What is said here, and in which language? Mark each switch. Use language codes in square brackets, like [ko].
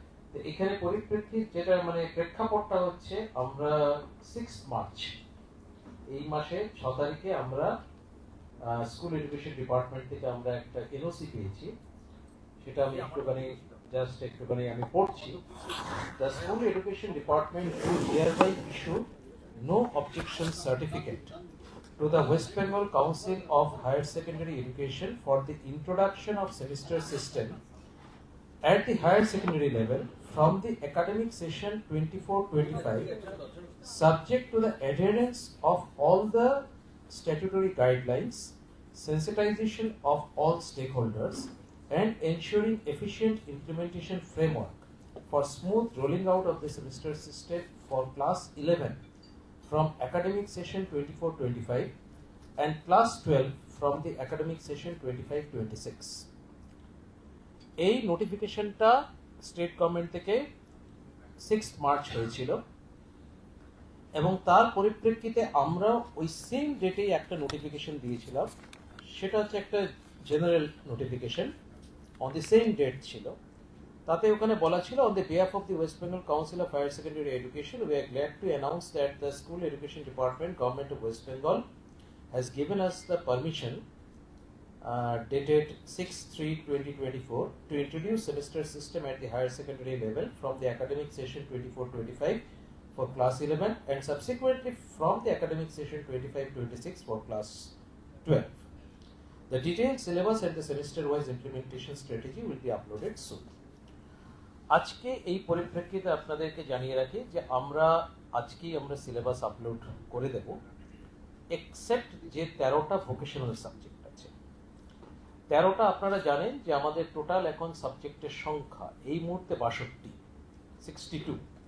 [bn] তো এখানে পরিপ্রেক্ষিত যেটা মানে প্রেক্ষাপটটা হচ্ছে আমরা 6 মার্চ এই মাসে 6 তারিখে আমরা স্কুল এডুকেশন ডিপার্টমেন্ট থেকে আমরা একটা এনওসি পেয়েছি, সেটা আমি একটুখানি আমি পড়ছি। [en] The School Education Department do hereby issue no objection certificate to the West Bengal Council of Higher Secondary Education for the introduction of semester system at the higher secondary level from the academic session 24-25, subject to the adherence of all the statutory guidelines, sensitization of all stakeholders, and ensuring efficient implementation framework for smooth rolling out of the semester system for class 11 from academic session 24-25 and class 12 from the academic session 25-26. [bn] এই নোটিফিকেশনটা state government থেকে 6 March হয়েছিল এবং তার পরিপ্রেক্ষিতে আমরা ওই same ডেটেই একটা নোটিফিকেশন দিয়েছিলাম। সেটা হচ্ছে একটা general notification [en] on the same date [bn] ছিল। তাতে ওখানে বলা ছিল, [en] on the behalf of the West Bengal Council of Higher Secondary Education, we are glad to announce that the School Education Department, Government of West Bengal, has given us the permission dated 6/3/2024 to introduce semester system at the higher secondary level from the academic session 24-25 for class 11 and subsequently from the academic session 25-26 for class 12. The detailed syllabus and the semester-wise implementation strategy will be uploaded soon. [bn] আজকে এই পরিপ্রেক্ষিতে আপনাদেরকে জানিয়ে রাখি যে আমরা syllabus upload করে দেব, except যে 13টা ভোকেশনাল সাবজেক্ট আছে। 13টা আপনারা জানেন যে আমাদের টোটাল এখন সাবজেক্টের সংখ্যা এই মুহূর্তে 62।